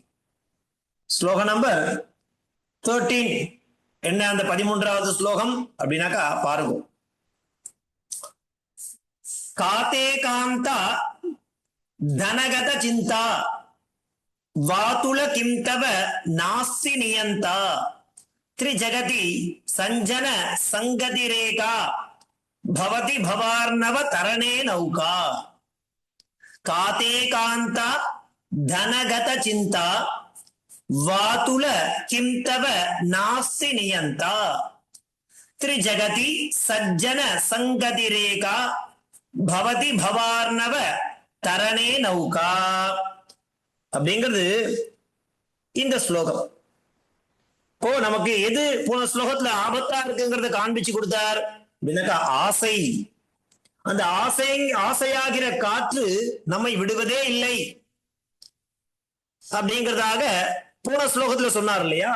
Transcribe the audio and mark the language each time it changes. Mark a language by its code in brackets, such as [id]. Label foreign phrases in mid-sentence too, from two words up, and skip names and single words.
[ta] ஸ்லோகம் நம்பர் 13 என்ன, அந்த 13வது ஸ்லோகம் அப்படின்னாக்கா பாருங்க. [sa] काते कान्ता धनगत चिन्ता वातुल किम् तव नास्ति नियन्ता त्रिजगति संजन संगति रेखा भवति भवार्णव तरणे नौका काते कांता धनगत चिंता वातुल किम तव नास्ति नियंता त्रिजगति सज्जन संगति रेखा भवति भवार्णव तरणे नौका [ta] அப்படிங்கிறது இந்த ஸ்லோகம். இப்போ நமக்கு எது போன ஸ்லோகத்துல ஆபத்தா இருக்குங்கிறத காண்பிச்சு கொடுத்தார் அப்படின்னாக்கா ஆசை. அந்த ஆசையாகிற காற்று நம்மை விடுவதே இல்லை அப்படிங்கிறதாக போன ஸ்லோகத்துல சொன்னார் இல்லையா?